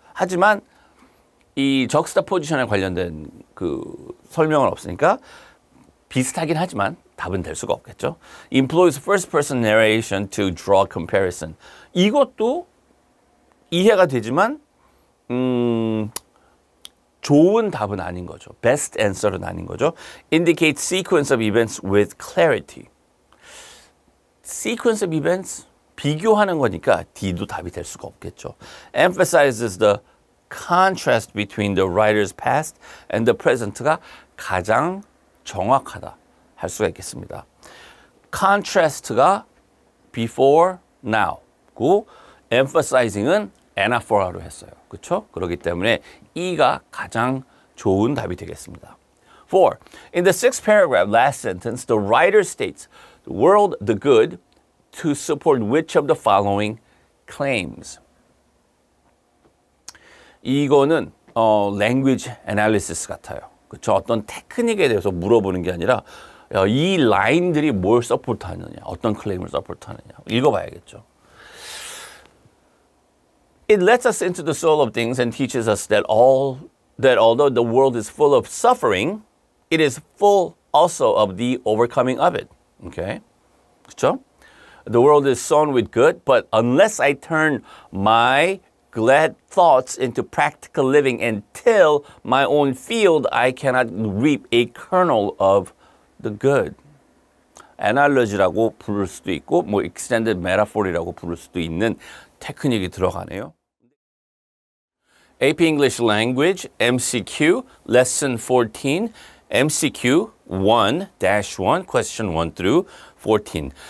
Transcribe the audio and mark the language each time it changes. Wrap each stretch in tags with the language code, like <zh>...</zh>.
<ko>하지만 이 juxtaposition에 관련된 설명은 없으니까 비슷하긴 하지만 답은 될 수가 없겠죠.</ko> <en>Employs first person narration to draw comparison.</en> <ko>이것도 이해가 되지만 좋은 답은 아닌 거죠. Best answer는 아닌 거죠.</ko> <en>Indicate sequence of events with clarity.</en> <ko>Sequence of events 비교하는 거니까 D도 답이 될 수가 없겠죠.</ko> <en>Emphasizes the contrast between the writer's past and the present가</en> <ko>가장 정확하다 할 수가 있겠습니다. Contrast가 before, now고 emphasizing은 anaphora로 했어요. 그렇죠? 그렇기 때문에 E가 가장 좋은 답이 되겠습니다. 4.</ko> <en>In the 6th paragraph, last sentence, the writer states, the world, the good, to support which of the following claims.</en> <ko>이거는 language analysis 같아요. 그렇죠? 어떤 테크닉에 대해서 물어보는 게 아니라 이 라인들이 뭘 서포트하느냐, 어떤 클레임을 서포트하느냐 읽어봐야겠죠.</ko> <en>It lets us into the soul of things and teaches us that although the world is full of suffering, it is full also of the overcoming of it.</en> <ko>Okay? 그렇죠?</ko> <en>The world is sown with good, but unless I turn my glad thoughts into practical living and till my own field, I cannot reap a kernel of the good.</en> <ko>analogy라고 부를 수도 있고 뭐 extended metaphor이라고 부를 수도 있는 테크닉이 들어가네요.</ko> <en>AP English Language MCQ Lesson 14 MCQ 1-1 Question 1 through 14.</en>